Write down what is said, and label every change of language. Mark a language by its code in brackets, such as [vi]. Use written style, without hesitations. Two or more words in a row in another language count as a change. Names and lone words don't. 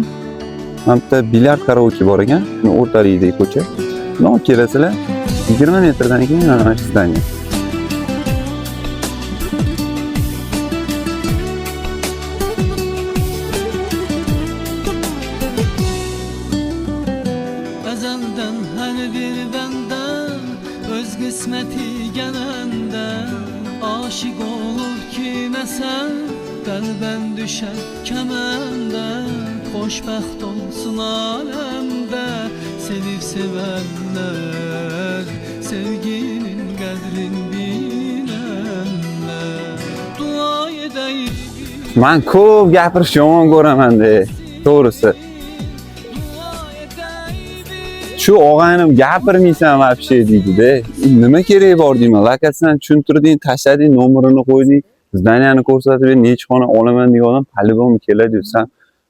[uz] Mana bitta bilyard karaoke bor ekan, shuni o'rtaligidagi ko'cha. Shuni olib kelasizlar, 20 metrdan keyin mana shu zdание. [tk] Azaldan her bir benden öz kısmeti gelenden aşık olur kime sen kalben düşer kemenden hoşbaxt olsun alemde sevip sevenler sevginin kadrin bilenler dua edeyim. [uz] Men ko'p gapirish yomon ko'raman-da, to'g'risi. Shu og'aynim gapirmaysan вообще deydi-da. Nima keragi bor deyman. Lokasiyadan tushuntirding, tashlading, nomerini qo'yding, zdaniyani ko'rsatib, necha xona olaman degan odam по-любому keladi.